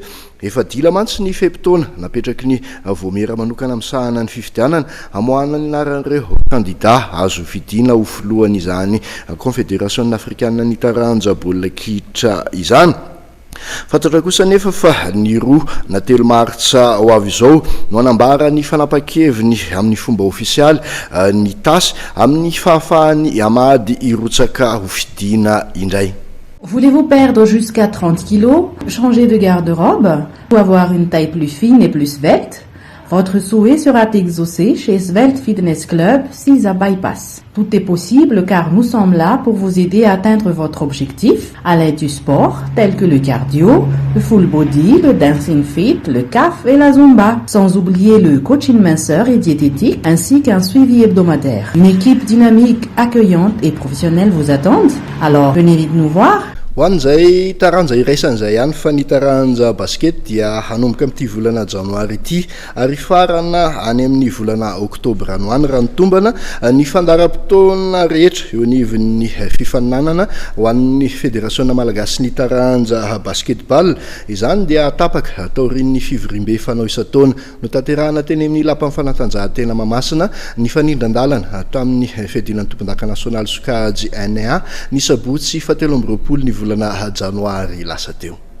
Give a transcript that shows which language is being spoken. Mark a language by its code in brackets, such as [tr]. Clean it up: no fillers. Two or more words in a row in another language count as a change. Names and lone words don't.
[mg] Efa dila mantsy ny fepitaona napetraky ny voamera manokana amsahana ny fifidianana amoahana ny anaran'ireo kandida azo fidiana ho filohany izany Confédération africaine ny taranja baolina kitra izany. Fantatra kosa nefa fa ny roa na 3 martsa ho avy izao no anambara ny fanapa-keviny amin'ny fomba ofisialy ny tasy amin'ny fahafahany Amady hirotsaka ho fidiana indray. [fr] Voulez-vous perdre jusqu'à 30 kilos, changer de garde-robe ou avoir une taille plus fine et plus svelte? Votre souhait sera exaucé chez Svelte Fitness Club, 6 à Bypass. Tout est possible car nous sommes là pour vous aider à atteindre votre objectif à l'aide du sport tel que le cardio, le [en] full body, [fr] le [en] dancing fit, [fr] le CAF et la Zumba. Sans oublier le coaching minceur et diététique ainsi qu'un suivi hebdomadaire. Une équipe dynamique, accueillante et professionnelle vous attend. Alors venez vite nous voir. [mg] Ho an'izay taranja iraisan'izay ihany fa ny taranja basket dia hanomboka amin'ity volana janoary ity ary farana any amin'ny volana oktobra any hoany raha ny tombana ny fandaram-potoana rehetra eo anivon'ny fifaninanana ho an'ny fédération malagasy ny taranja basketball izany dia tapaka taorin'ny fivorimbe fanao isan-taona no tanterahana teny amin'ny lapan'ny fanatanjahantena Mahamasina ny fanindran-dalana tamin'ny fedinan'ny tompon-daka nasionaly sokajy NA ny sabotsy 17 ny volana janoary lasa teo.